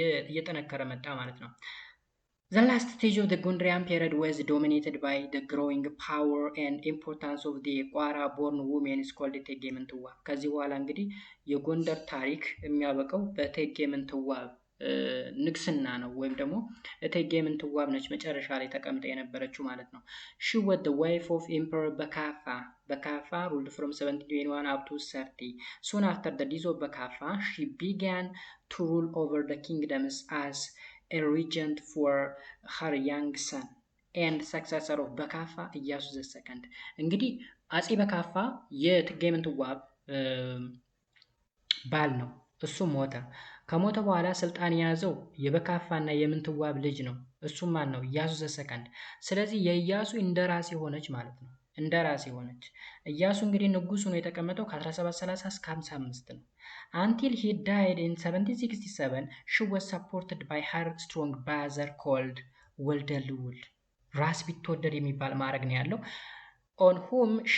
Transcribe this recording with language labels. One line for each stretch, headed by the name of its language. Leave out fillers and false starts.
Amharic: እየጠነከረ መጣ ማለት ነው።
English: The last stage of the Gondarian period was dominated by the growing power and importance of the ቋራ born women is called እቴጌ ምንትዋብ።
Amharic: ከዚህ በኋላ እንግዲህ የጎንደር ታሪክ የሚያበቃው በእቴጌ ምንትዋብ ንግስና ነው፣ ወይም ደግሞ እቴጌ ምንትዋብ ነች መጨረሻ ላይ ተቀምጣ የነበረችው ማለት ነው።
English: she was the wife of Emperor Bakafa ruled from 1721 up to 30. Soon after the death of Bakafa, she began to rule over the kingdoms as a regent for her young son and successor of Bakafa, ኢያሱ II.
Amharic: እንግዲህ አጼ በካፋ የእቴጌ ምንትዋብ ባል ነው። እሱ ሞተ። ከሞተ በኋላ ስልጣን የያዘው የበካፋና የምንትዋብ ልጅ ነው። እሱም ማን ነው? ኢያሱ II። ስለዚህ የኢያሱ እንደራሴ ሆነች ማለት ነው። እንደራሴ ሆነች። ኢያሱ እንግዲህ ንጉስ ሆኖ የተቀመጠው ከ1730 እስከ 55 ነው።
English: until he died in 1767 she was supported by her strong brother called
Amharic: ወልደ ልዑል። ራስ ቢትወደድ የሚባል ማዕረግ ነው ያለው።
English: on whom